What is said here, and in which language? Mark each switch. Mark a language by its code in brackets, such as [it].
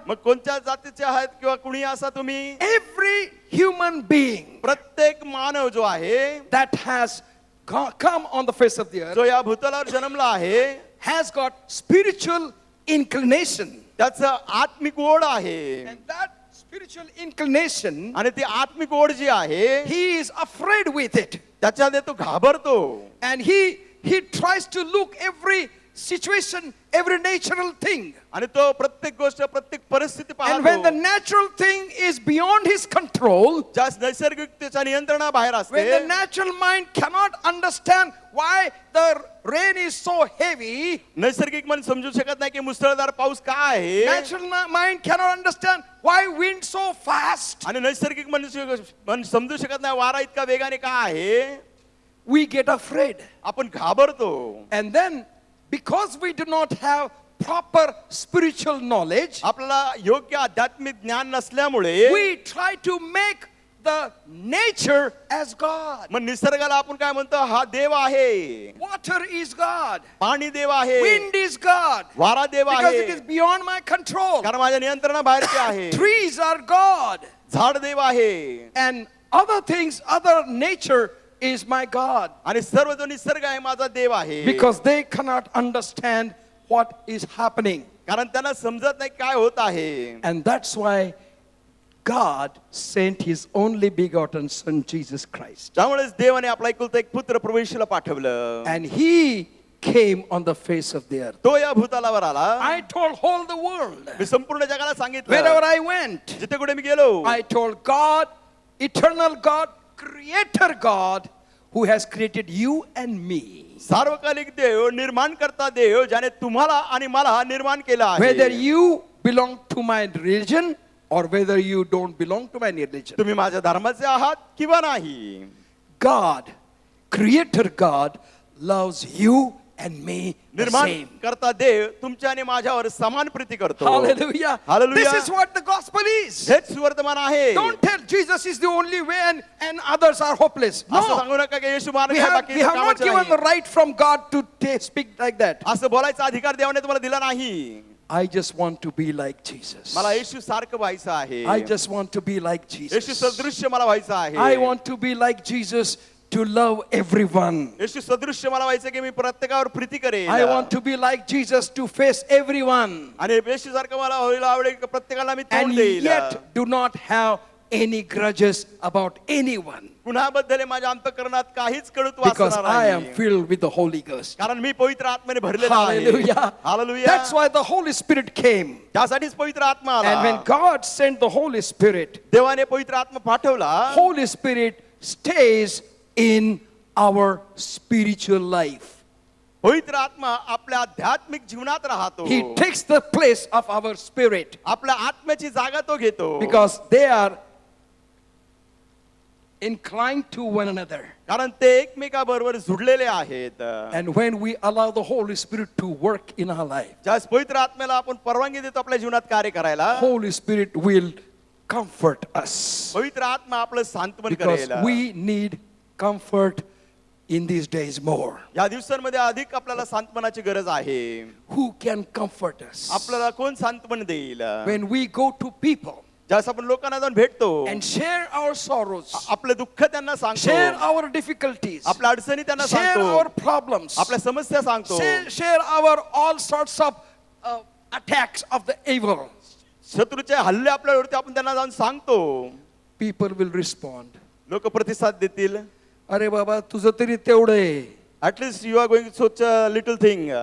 [mr] मग कोणत्या जातीचे आहेत किंवा कुणी असा तुम्ही, [en] every human being [mr] प्रत्येक मानव जो आहे [en] that has come on the face of the earth [mr] जो या भूतलावर जन्मला आहे [en] has got spiritual inclination. [mr] त्याचं आत्मिक ओढ आहे. [en] And that spiritual inclination, [mr] आणि ती आत्मिक ओढ जी आहे [en] he is afraid with it. [mr] त्याच्याने तो घाबरतो. [en] And he tries to look every situation, every natural thing. [mr] आणि तो प्रत्येक गोष्ट, प्रत्येक परिस्थिती [en] And when the [mr] पाहतो. [en] natural thing is beyond his control, [mr] ज्या नैसर्गिकतेच्या नियंत्रणाबाहेर [en] when the [mr] असते, [en] natural mind cannot understand why the rain is so heavy, [mr] नैसर्गिक मन समजू शकत नाही की मुसळधार पाऊस का आहे, [en] natural mind cannot understand why wind so fast, [mr] आणि नैसर्गिक मन समजू शकत नाही वारा इतका वेगाने का आहे, [en] we get afraid. [mr] आपण घाबरतो. [en] And then, because we do not have proper spiritual knowledge, [mr] आपल्याला योग्य आध्यात्मिक ज्ञान नसल्यामुळे [en] we try to make the nature as God. [mr] मग निसर्गाला आपण काय म्हणतो? हा देव आहे, [en] Water is God. [mr] पाणी देव आहे, [en] Wind is God. [mr] वारा देव [en] Because it [mr] आहे, [en] is beyond my control. [mr] कारण माझ्या नियंत्रणाबाहेरचे आहे. [en] Trees are God. [mr] झाड देव आहे [en] And other things, other nature is my God. [mr] आणि सर्व जो निसर्ग आहे माझा देव आहे. [en] Because they cannot understand what is happening. [mr] कारण त्यांना समजत नाही काय होत आहे. [en] And that's why God sent his only begotten son, Jesus Christ. [mr] त्यामुळेच देवाने आपला एकुलता एक पुत्र प्रभू येशूला पाठवलं. [en] And he came on the face of the earth. [mr] तो या भूतलावर आला. [en] I told all the world, [mr] मी संपूर्ण जगाला सांगितलं, [en] wherever I went, [mr] जिथे कुठे मी गेलो, [en] I told God, eternal God, creator God, who has created you and me. [mr] सार्वकालिक देव, निर्माण करता देव, ज्याने तुम्हाला आणि मला निर्माण केलं आहे. [en] Whether you belong to my religion or whether you don't belong to my religion, [mr] तुम्ही माझ्या धर्माचे आहात किंवा नाही, [en] God, creator God, loves you and me the [mr] निर्माण [en] same. [mr] करता देव तुमच्या आणि माझ्यावर समान प्रीती करतो. [en] Hallelujah. Hallelujah. This is what the gospel is. [mr] हेच सुवर्तमान आहे. [en] Don't tell Jesus is the only way and others are hopeless. [mr] असं [en] No. [mr] सांगू नका की येशू मार्ग [en] We [mr] आहे, [en] have [mr] बाकीचं [en] not [mr] कामाचं [en] given the [mr] नाही. [en] right from God to speak like that. [mr] असं बोलायचा अधिकार देवाने तुम्हाला दिला नाही. [en] I just want to be like Jesus. [mr] मला येशू सारखं व्हायचं आहे. [en] I just want to be like [mr] Yeshu [en] Jesus. [mr] सदृश्य मला व्हायचं आहे. [en] I want to be like Jesus to love everyone. [mr] येशू सदृश्य मला व्हायचं की मी प्रत्येकावर प्रीती करेन. [en] I want to be like Jesus to face everyone. [mr] आणि येशू सारखं मला व्हायला आवडेल की प्रत्येकाला मी तोंड [en] And [mr] देईल. [en] yet do not have any grudges about anyone. [mr] कुणाबद्दल माझ्या अंतःकरणात काहीच कळूत [en] Because [mr] वासना [en] I am [mr] नाही. [en] filled with the Holy Ghost. [mr] कारण मी पवित्र आत्म्याने भरलेला आहे. [en] Hallelujah. [mr] Hallelujah. [en] That's why the Holy Spirit came. [mr] त्यासाठीच पवित्र आत्मा [en] And when [mr] आला. [en] God sent the Holy Spirit, [mr] देवाने पवित्र आत्मा पाठवला. [en] Holy Spirit stays in our spiritual life. [mr] पवित्र आत्मा आपल्या आध्यात्मिक जीवनात राहतो. [en] He takes the place of our spirit [mr] आपल्या आत्म्याची जागा तो घेतो. [en] because they are inclined to one another. [mr] कारण ते एकमेकाबरोबर जुडलेले आहेत. [en] And when we allow the Holy Spirit to work in our life, [mr] ज्यास पवित्र आत्म्याला आपण परवानगी देतो आपल्या जीवनात कार्य करायला, [en] Holy Spirit will comfort us [mr] पवित्र आत्मा आपलं सांत्वन [en] because [mr] करेल. [en] we need comfort in these days more. [mr] या दिवसांमध्ये अधिक आपल्याला सांत्वनाची गरज आहे. [en] Who can comfort us? [mr] आपल्याला कोण सांत्वन देईल? [en] When we go to people [mr] ज्यास आपण लोकांना जाऊन भेटतो, [en] and share our sorrows, [mr] आपले दुःख त्यांना [en] share [mr] सांगतो, [en] our difficulties, [mr] आपल्या अडचणी त्यांना [en] share [mr] सांगतो, [en] our problems, [mr] आपल्या समस्या सांगतो, [en] share our all sorts of attacks of the evil, [mr] शत्रूचे हल्ले आपल्यावरती आपण त्यांना जाऊन सांगतो, [en] people will respond. [mr] लोक प्रतिसाद देतील. अरे बाबा तुझं तरी तेवढं आहे. [en] At least you are going such a little thing.